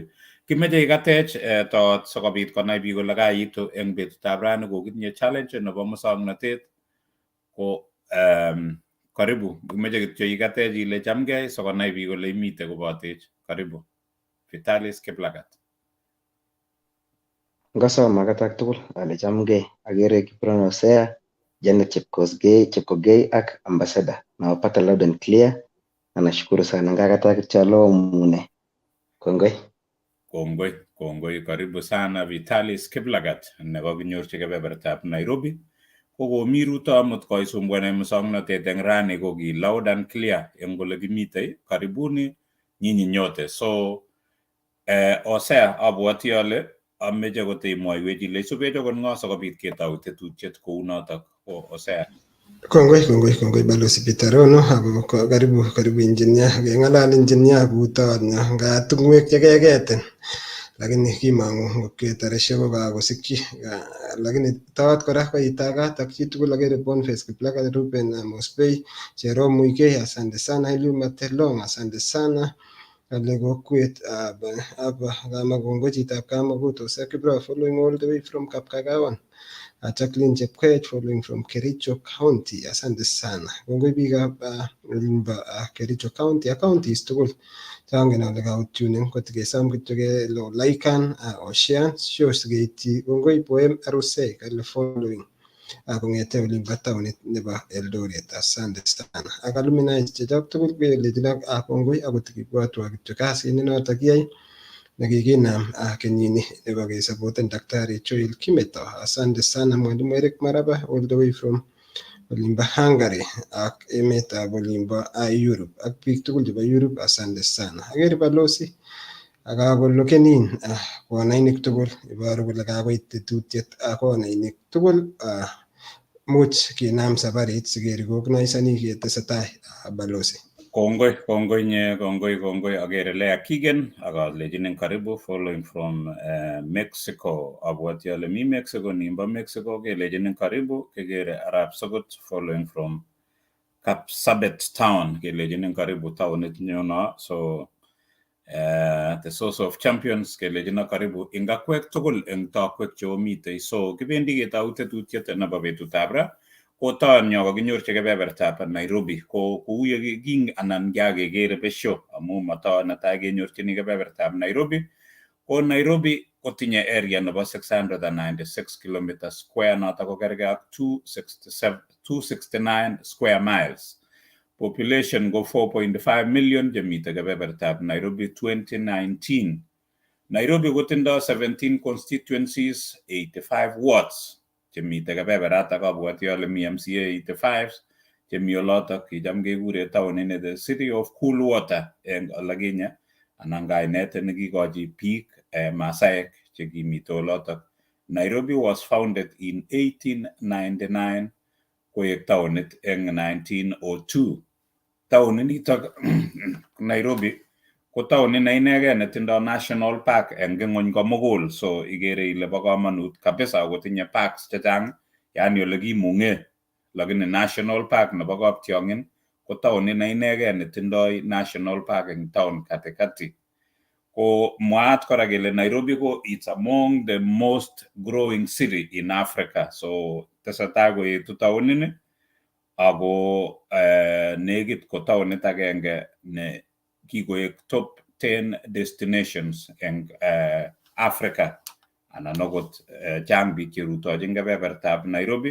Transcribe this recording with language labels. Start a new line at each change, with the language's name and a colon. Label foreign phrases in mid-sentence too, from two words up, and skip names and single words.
Kalenjin: Kimeche ikatech tot sikobit konai biik kole kaitu eng betutab rani ko kitinye challenge nebo musoknotet ko karibu. Kimeche kityo ikatech ile chamgei sikonai biik kole imite kobotech. Karibu. VITALIA KIPLAGAT. Ngosom akatak tugul ale chamgei. Agere Kiprono Hosea, Janet Chepkogei ak Ambassador.
English: Nawapata loud and clear.
Swahili: Na nashukuru sana
Kalenjin: ngakataa kityo alomune. Kongoi. Kongoi.
Swahili: Karibu sana
Kalenjin: VITALIA KIPLAGAT nekakinyorchi kebebertab Nairobi. Kokomi ruto amut koisumbuane musoknotet eng rani ko ki
English: loud and clear
Kalenjin: eng ole kimitei.
Swahili: Karibuni nyinyi nyote.
Kalenjin: So Hosea abwati ale ameche koteimwoiwech ile isubech akot ng'o sikobit ketou tetutiet kou notok. Hosea. Kongoi balozi Peter Rono ako karibu engineer. Keng'alal engineer kou tonyo nga tungwek chekeketen. lakini kimang'u ketarishek ko kakosikyi lakini tawat kora koitagat ak chitugul agere Boniface Kiplagat, Ruben Mosbey, Jerome Muigai,
Swahili: asante sana. Eliud Matelong, asante sana.
Kalenjin: Kale kokwet aba Kamagongo, chitab Kamagut,
English: Hosea Kibra following all the way from Kapkagawan. Jacqueline Chepkoech following from Kericho County,
Swahili: asante sana.
Kalenjin: Kongoi biikab Kericho County ak counties tugul changen ale kautunen kotigesom kityo kelo laikan Ocean shows keityi. Kongoi Poem Arusei kale following kong'ete olimbo taonit nebo Eldoret,
Swahili: asante sana.
Kalenjin: Ak alumni chechok tugul kelejin kongoi akot kibwotwo kityo kasit nenoto kiyai nekikinam kenyini nebo kesapoten Daktari Joel Kimeto.
Swahili: Asante sana
Kalenjin: Mwalimu Eric Maraba
English: all the way from
Kalenjin: olimbo Hungary ak emetab olimbo Europe ak biik tugul chebo Europe,
Swahili: asante sana.
Kalenjin: Agere balozi akakolokenin konainik tugul, iboru kole kakoit tetutiet konainik tugul. Much kinam saparit sikerikognoisani ketesetai balozi. Kongoi agere Lea Kigen akalejinin karibu following from Mexico. Abwati ale mi Mexico, nimbo Mexico kelejinin karibu. Kegere Arab Sogot following from Kapsabet town kelejinin karibu townit nyono.
English: So the source of champions
Kalenjin: kelejinin karibu ingakwek tugul eng takwek cheomite. So kibendi ketau tetutiet nebo betutab ra. Ko taon nyo kakinyorchi kebebertab Nairobi ko kou ye king anan kagekere besho amu mataon netai kenyorchini kebebertab Nairobi. Ko Nairobi kotinye area nebo 696 km square noto ko kerge ak 269
English: square miles.
Kalenjin: Population go 4.5 million chemite kebebertab Nairobi 2019. Nairobi kotindo 17 constituencies, 85 wards. Chemite kebeberata kabwati ale mi MCA 85 chemi olotok kicham kekure taonini
English: the city of cool water
Kalenjin: eng olakinye anan kainet nekikochi biik Masaek chekimite olotok.
English: Nairobi was founded in 1899
Kalenjin: koek taonit eng
English: 1902.
Kalenjin: Taoninitok Nairobi ko taonit ne inegei netindo
English: national park
Kalenjin: eng ng'ony komugul. So igere ile bo kamanut kabisa kotinye parks chechang, yani ole kimung'e. Lakini
English: national park
Kalenjin: nebo Kaptiong'in ko taonit ne inegei netindoi
English: national park
Kalenjin: eng town katikati. Ko mwaat kora kele Nairobi ko
English: it's among the most growing city in Africa.
Kalenjin: So tesetai koetu taonini ako negit ko taonit agenge ne kikoek
English: top 10 destinations
Kalenjin: eng Africa anan okot chang biik cherutochin kebebertab Nairobi.